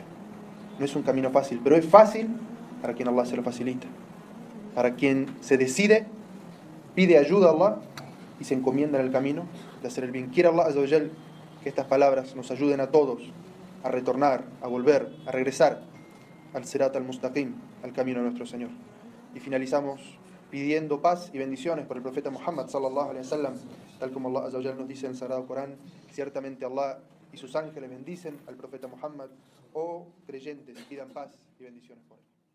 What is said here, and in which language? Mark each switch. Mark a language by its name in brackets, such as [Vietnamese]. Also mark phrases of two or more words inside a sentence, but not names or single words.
[Spanish] No es un camino fácil, pero es fácil para quien Allah se lo facilita. Para quien se decide, pide ayuda a Allah y se encomienda en el camino de hacer el bien. Quiera [Arabic] الله عز وجل [Spanish] que estas palabras nos ayuden a todos a retornar, a volver, a regresar al [Arabic] الصراط المستقيم, [Spanish] al camino de nuestro Señor. Y finalizamos pidiendo paz y bendiciones por el profeta Muhammad [Arabic] صلى الله عليه وسلم, [Spanish] tal como [Arabic] الله عز وجل [Spanish] nos dice en el Sagrado Corán, ciertamente Allah y sus ángeles bendicen al profeta Muhammad, oh creyentes, pidan paz y bendiciones por él.